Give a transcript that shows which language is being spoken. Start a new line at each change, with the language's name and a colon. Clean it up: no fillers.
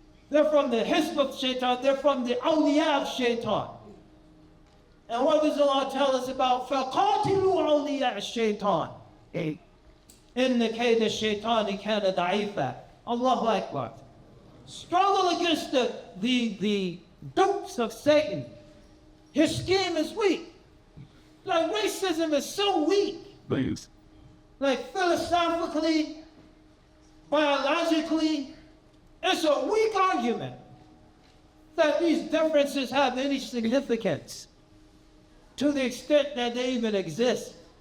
English: They're from the Hizb of Shaitan. They're from the awliya of Shaitan. And what does Allah tell us about?
Arabic: فَقَاتِلُوا أَوْلِيَاءَ الشَّيْطَانِ إِنَّ كَيْدَ الشَّيْطَانِ كَانَ ضَعِيفًا. Allahu Akbar.
English: Struggle against the dupes of Satan. His scheme is weak. Like racism is so weak. Please. Like philosophically, biologically, it's a weak argument that these differences have any significance to the extent that they even exist.